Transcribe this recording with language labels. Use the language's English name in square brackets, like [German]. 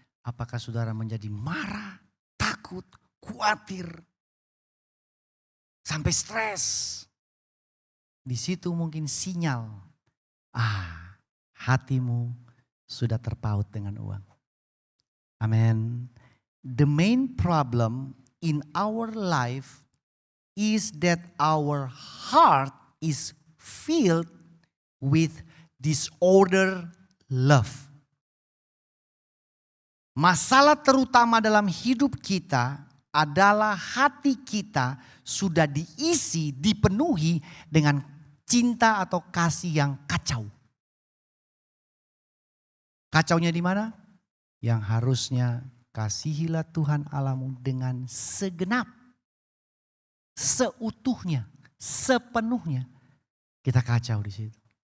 [Indonesian] Apakah saudara menjadi marah, takut, khawatir, sampai stres? Di situ mungkin sinyal, hatimu sudah terpaut dengan uang. Amin. [English] The main problem in our life is that our heart is filled with disorder love. [Indonesian] Masalah terutama dalam hidup kita adalah hati kita sudah diisi, dipenuhi dengan cinta atau kasih yang kacau. Kacaunya di mana? Yang harusnya kasihilah Tuhan Allahmu dengan segenap, seutuhnya, sepenuhnya. Kita kacau di situ.